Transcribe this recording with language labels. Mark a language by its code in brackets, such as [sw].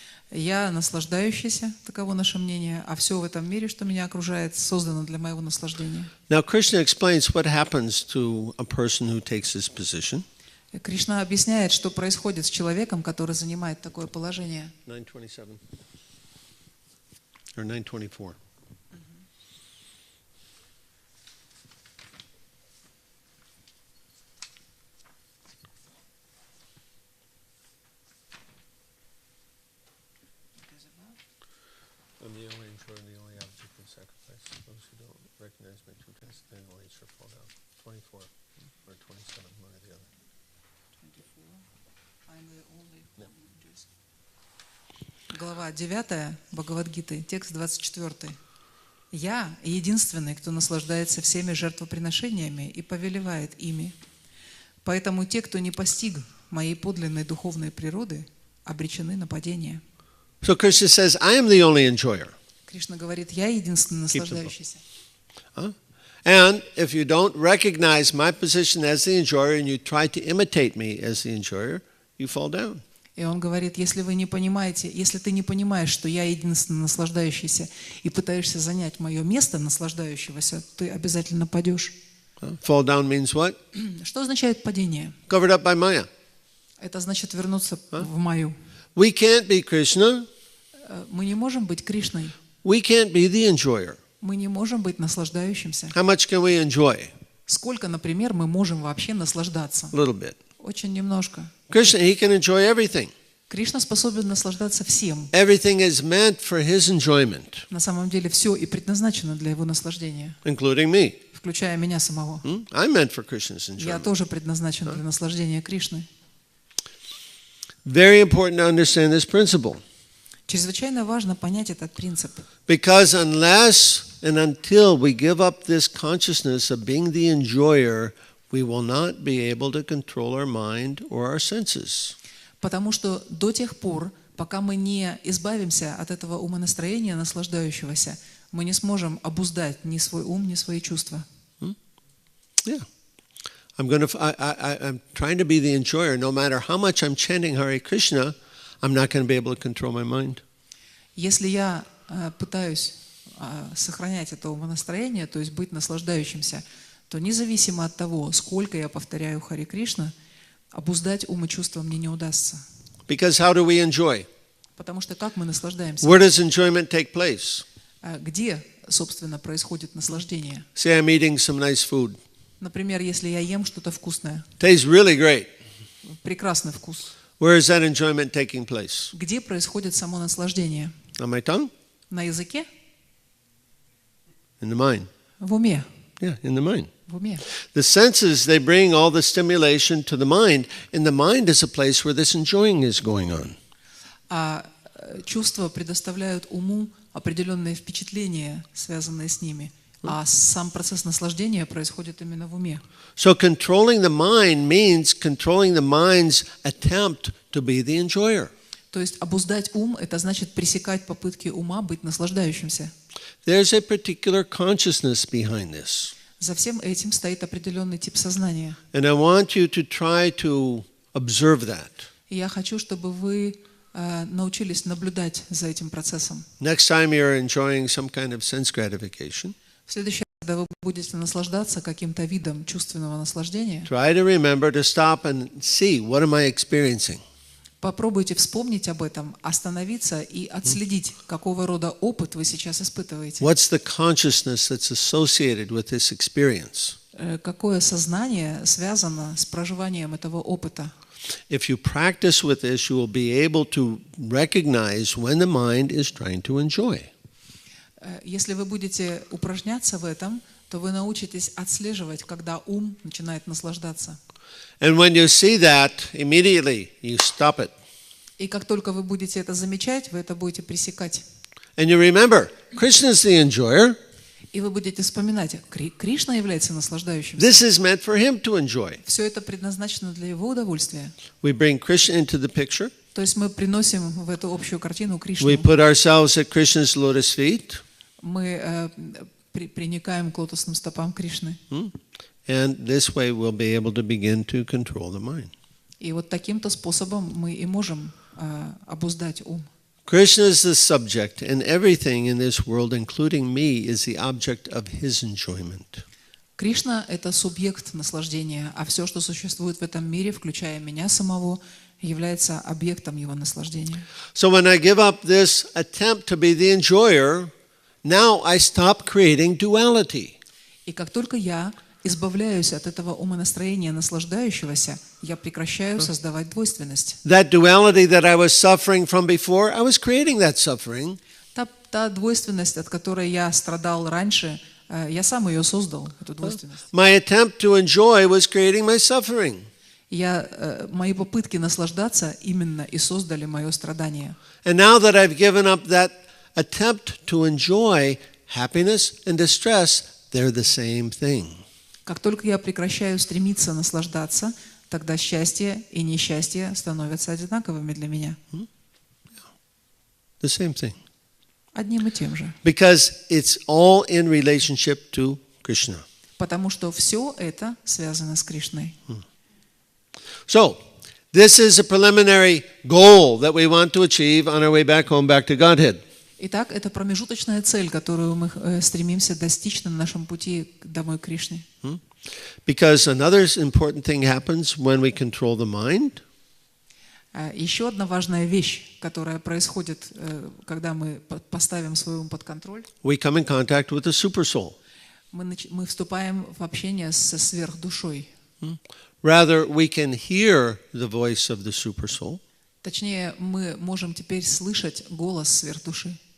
[ru] Я наслаждающийся, таково наше мнение, а все в этом мире, что меня окружает, создано для моего наслаждения. [en] Now, Krishna explains what happens to a person who takes this position. [ru] Кришна объясняет, что происходит с человеком, который занимает такое положение. [en] 9:27 or 9:24. I'm the only enjoyer, the only object of sacrifice. Those who don't recognize my true test, then will each fall down. 24 or 27, one or the other. 24. I'm the only. [ru] Глава 9 Бхагавад-гиты, текст 24. «Я единственный, кто наслаждается всеми жертвоприношениями и повелевает ими. Поэтому те, кто не постиг моей подлинной духовной природы, обречены на падение». [en] So Krishna says, I am the only enjoyer. [ru] Кришна говорит, я единственный наслаждающийся. [en] And if you don't recognize my position as the enjoyer and you try to imitate me as the enjoyer, you fall down. [ru] И он говорит, если вы не понимаете, если ты не понимаешь, что я единственный наслаждающийся, и пытаешься занять мое место наслаждающегося, ты обязательно падешь. [en] Fall down means what? [ru] Что означает падение? [en] Covered up by Maya. [ru] Это значит вернуться в Майю. [en] We can't be Krishna. [ru] Мы не можем быть Кришной. [en] We can't be the enjoyer. [ru] Мы не можем быть наслаждающимся. [en] How much can we enjoy? [ru] Сколько, например, мы можем вообще наслаждаться? [en] A little bit. [ru] Очень немножко. [en] Krishna, he can enjoy everything. [ru] Кришна способен наслаждаться всем. [en] Everything is meant for his enjoyment. [ru] На самом деле все и предназначено для его наслаждения. [en] Including me. [ru] Включая меня самого. [en] I'm meant for Krishna's [ru] Я [en] enjoyment. [ru] тоже предназначен для наслаждения Кришны. [en] Very important to understand this principle. [ru] Чрезвычайно важно понять этот принцип. [en] Because unless and until we give up this consciousness of being the enjoyer, we will not be able to control our mind or our senses. [ru] Потому что до тех пор, пока мы не избавимся от этого умонастроения наслаждающегося, мы не сможем обуздать ни свой ум, ни свои чувства. [en] Yeah. I'm trying to be the enjoyer. No matter how much I'm chanting Hare Krishna, I'm not going to be able to control my mind. [ru] Если я пытаюсь сохранять это умонастроение, то есть быть наслаждающимся, то независимо от того, сколько я повторяю Харе Кришна, обуздать ум и чувства мне не удастся. [en] Because how do we enjoy? [ru] Потому что как мы наслаждаемся? [en] Where does enjoyment take place? [ru] Где, собственно, происходит наслаждение? [en] Say I'm eating some nice food. [ru] Например, если я ем что-то вкусное. [en] Tastes really great. [ru] Прекрасный вкус. [en] Where is that enjoyment taking place? [ru] Где происходит само наслаждение? [en] On my tongue? [ru] На языке? [en] In the mind. [ru] В уме. [en] Yeah, in the mind. [ru] В уме. [en] The senses, they bring all the stimulation to the mind, and the mind is a place where this enjoying is going on. [ru] А чувства предоставляют уму определенные впечатления, связанные с ними. А сам процесс наслаждения происходит именно в уме. [en] So controlling the mind means controlling the mind's attempt to be the enjoyer. [ru] То есть обуздать ум – это значит пресекать попытки ума быть наслаждающимся. [en] There's a particular consciousness behind this. [ru] За всем этим стоит определенный тип сознания. [en] And I want you to try to observe that. [ru] И я хочу, чтобы вы научились наблюдать за этим процессом. [en] Next time you're enjoying some kind of sense gratification, [ru] В следующий раз, когда вы будете наслаждаться каким-то видом чувственного наслаждения, [en] try to remember to stop and see, what am I experiencing? [ru] попробуйте вспомнить об этом, остановиться и отследить, какого рода опыт вы сейчас испытываете. [en] What's the consciousness that's associated with this experience? [ru] Какое сознание связано с проживанием этого опыта. [en] If you practice with this, you will be able to recognize when the mind is trying to enjoy. [ru] Если вы будете упражняться в этом, то вы научитесь отслеживать, когда ум начинает наслаждаться. [en] And when you see that, immediately you stop it. [ru] И как только вы будете это замечать, вы это будете пресекать. [en] And you remember, Krishna is the enjoyer. [ru] И вы будете вспоминать, Кришна является наслаждающимся. [en] This is meant for him to enjoy. [ru] Все это предназначено для его удовольствия. [en] We bring Krishna into the picture. [ru] То есть мы приносим в эту общую картину Кришну. [en] We put ourselves at Krishna's lotus feet. [ru] Мы приникаем к лотосным стопам Кришны. [en] And this way we'll be able to begin to control the mind. [ru] И вот таким-то способом мы и можем обуздать ум. [en] Krishna is the subject, and everything in this world, including me, is the object of his enjoyment. [ru] Кришна – это субъект наслаждения, а все, что существует в этом мире, включая меня самого, является объектом его наслаждения. [en] So when I give up this attempt to be the enjoyer, now I stop creating duality. [ru] И как только я избавляюсь от этого умонастроения наслаждающегося, я прекращаю создавать двойственность. [en] That duality that I was suffering from before, I was creating that suffering. [ru] Та двойственность, от которой я страдал раньше, я сам ее создал, эту двойственность. [en] My attempt to enjoy was creating my suffering. [ru] Мои попытки наслаждаться именно и создали мое страдание. [en] And now that I've given up that attempt to enjoy, happiness and distress, they're the same thing. [ru] Как только я прекращаю стремиться наслаждаться, тогда счастье и несчастье становятся одинаковыми для меня. [en] The same thing. [ru] Одним и тем же. [en] Because it's all in relationship to Krishna. [ru] Потому что все это связано с Кришной. [en] So, this is a preliminary goal that we want to achieve on our way back home, back to Godhead. [ru] Итак, это промежуточная цель, которую мы стремимся достичь на нашем пути домой к Кришне. [en] Because another important thing happens when we control the mind. [ru] Еще одна важная вещь, которая происходит, когда мы поставим свой ум под контроль. [en] We come in contact with the supersoul. [ru] Мы вступаем в общение со сверхдушой. [en] Rather, we can hear the voice of the supersoul. [ru] Точнее, мы можем теперь слышать голос сверхдуши.